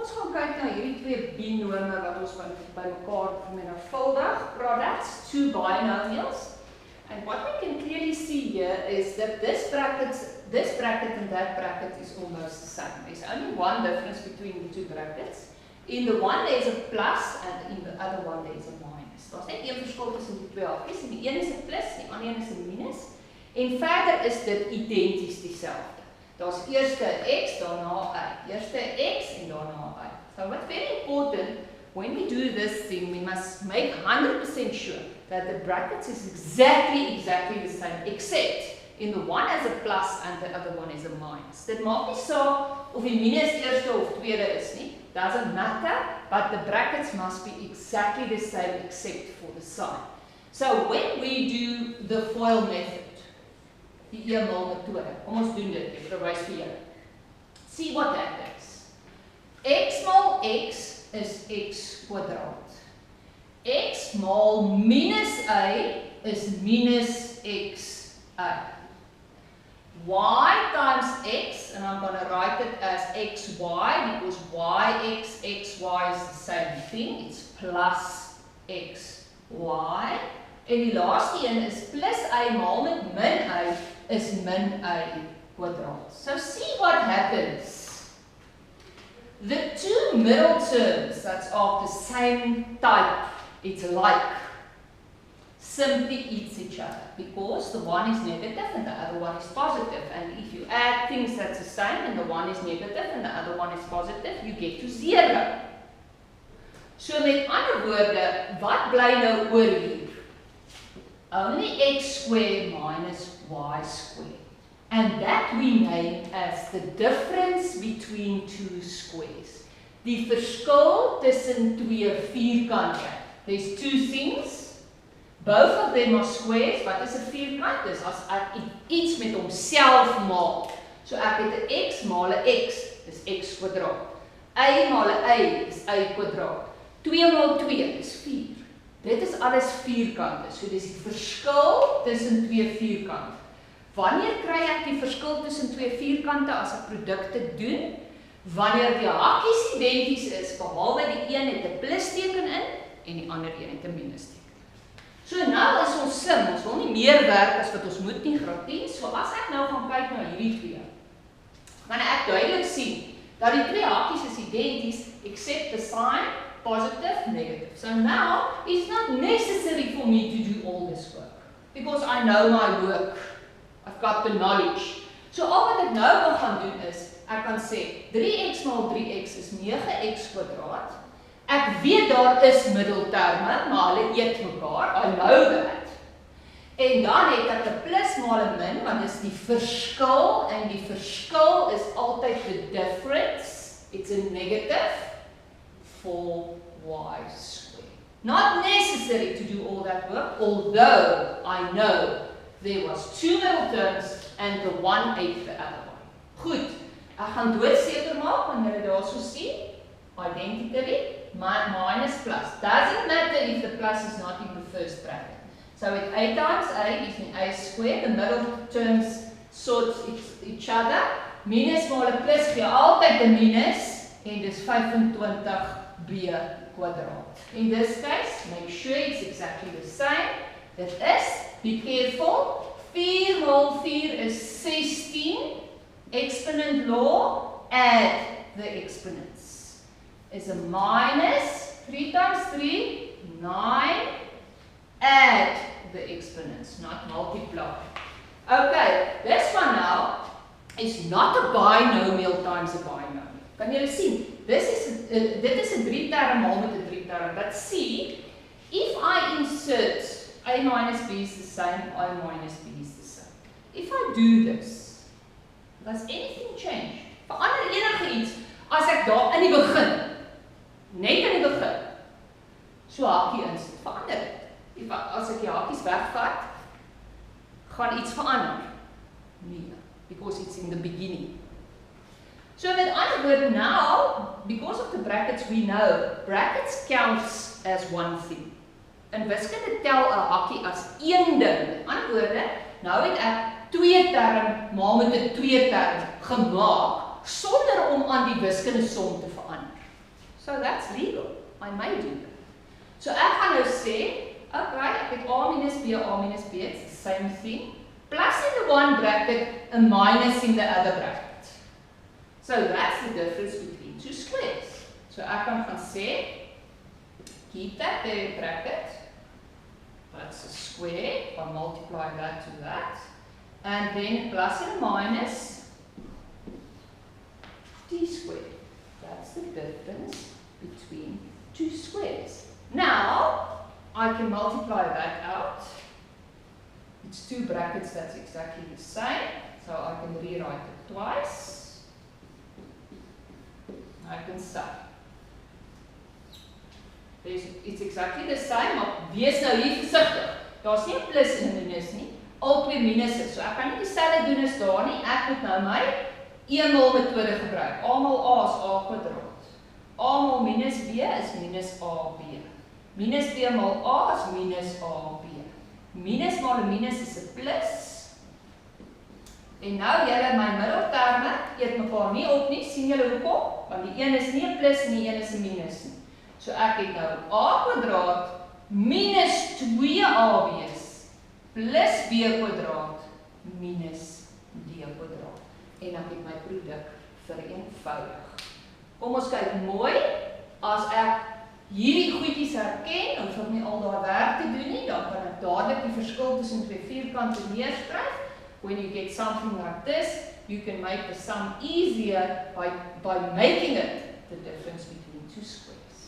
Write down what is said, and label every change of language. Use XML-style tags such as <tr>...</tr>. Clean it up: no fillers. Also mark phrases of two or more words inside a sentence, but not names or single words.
<af>gaan kyk na hierdie twee binome wat ons by mekaar vermenigvuldig.</af> <en>Products, two binomials. And what we can clearly see here is that this bracket and that bracket is almost the same. There's only one difference between the two brackets. In the one there is a plus and in the other one there is a minus.</en> <af>Daar's net een verskil tussen die twee hakies. Die een is 'n plus, die ander een is 'n minus. En verder is dit identies dieselfde. Daar's eerste x, daarna y. Eerste x en daarna y.</af> <en>So what's very important, when we do this thing, we must make 100% sure that the brackets is exactly the same, except in the one as a plus and the other one is a minus.</en> <af>Dit maak nie saak of die minus eerste of tweede is nie.</af> <en>Doesn't matter, but the brackets must be exactly the same except for the sign. So when we do the FOIL method,</en> <af>die eenmaal metode. Kom ons doen dit, ek verwys vir julle.</af> <en>See what happens.</en> <af>X maal x is x kwadraat. X maal minus y is minus xy.</af> <en>Y times x, and I'm going to write it as xy because xy is the same thing. It's plus xy.</en> <af>En die laaste een is plus y maal met min y is min y kwadraat.</af> <en>So see what happens. The two middle terms that's of the same type, it's like, simply eats each other because the one is negative and the other one is positive. And if you add things that's the same and the one is negative and the other one is positive, you get to 0.</en> <af>So met ander woorde, wat bly nou oor hier?</af> <en>Only x squared minus y squared. And that we name as the difference between two squares.</en> <af>Die verskil tussen twee vierkante.</af> <en>There's two things. Both of them are squares.</en> <af>Wat is 'n vierkant? Dis as ek iets met homself maak. So ek het 'n x maal 'n x, dis x kwadraat. Y maal 'n y is y kwadraat. 2 maal 2 is 4. Dit is alles vierkante. So dis die verskil tussen twee vierkante. Wanneer kry ek die verskil tussen twee vierkante as ek produkte doen? Wanneer die hakies identies is, behalwe die een het 'n plusteken in en die ander een het 'n minusteken. So nou is ons slim, ons wil nie meer werk as wat ons moet nie, graad 10. So as ek nou gaan kyk na hierdie twee, gaan ek duidelik sien dat die twee hakies is identies</af> <en>except the sign positive, negative. So now it's not necessary for me to do all this work because I know my work. I've got the knowledge.</en> <af>So al wat ek nou wil gaan doen is, ek kan sê 3x maal 3x is 9x kwadraat. Ek weet daar is middelterme, maar hulle eet mekaar.</af> <en>I know that.</en> <af>En dan het ek 'n plus maal 'n min, want dis die verskil en die verskil is altyd</af> <en>the difference. It's a negative 4y squared. Not necessary to do all that work, although I know there was two middle terms and the one ate the other one.</en> <af>Goed, ek gaan doodseker maak wanneer jy daar so sien,</af> <en>identically, minus plus. Doesn't matter if the plus is not in the first bracket. So with a times a is a squared, the middle terms sort each other.</en> <af>Minus maal 'n plus gee altyd 'n minus en dis 25b kwadraat.</af> <en>In this case, make sure it's exactly the same.</en> <af>Dit is,</af> <en>be careful, 4 maal 4 is 16, exponent law, add the exponents. Is a minus, 3 times 3, 9, add the exponents, not multiply. Okay, this one now is not a binomial times a binomial.</en> <af>Kan julle sien? Dit is 'n 3-term maal met 'n 3-term.</af> <en>But see, if I insert a minus b is the same, I minus b is the same. If I do this, does anything change?</en> <af>Verander enige iets as ek daar in die begin, net in die begin, so hakie insit, verander dit. As ek die hakies wegvat, gaan iets verander. Nee,</af> <en>because it's in the beginning.</en> <af>So met ander woorde,</af> <en>now, because of the brackets we know, brackets counts as one thing.</en> <af>In wiskunde tel 'n hakkie as een ding. Met ander woorde, nou het ek 2 term maal met 'n 2 term gemaak sonder om aan die wiskunde som te verander.</af> <en>So that's legal. I may do that. So</en> <af>ek gaan nou sê, okay, ek het A minus B,</af> <en>it's the same thing. Plus in the one bracket, a minus in the other bracket. So that's the difference between two squares.</en> <af>So ek kan gaan sê,</af> <en>keep that there in bracket. That's a square. I'll multiply that to that. And then plus and minus t squared. That's the difference between two squares. Now, I can multiply that out. It's two brackets that's exactly the same. So I can rewrite it twice. I can sum. It's exactly the same,</en> <af>maar wees nou hier versigtig. Daar's nie 'n plus en 'n minus nie. Al twee minusse. So ek kan nie dieselfde doen as daar nie. Ek moet nou my eenmaal metode gebruik. A mal A is A kwadraat. A mal minus B is minus AB. Minus B mal A is minus AB. Minus mal 'n minus is 'n plus. En nou julle my middelterme eet mekaar nie op nie. Sien julle hoekom? Want die een is nie 'n plus en die een is 'n minus nie. So ek het nou A kwadraat minus 2AB's plus B kwadraat minus D kwadraat. En ek het my produk vereenvoudig. Kom ons kyk mooi. As ek hierdie goedjies herken, hoef ek nie al daai werk te doen nie, dan kan ek dadelik die verskil tussen twee vierkante neerskryf.</af> <en>When you get something like this, you can make the sum easier by making it the difference between two squares.</en>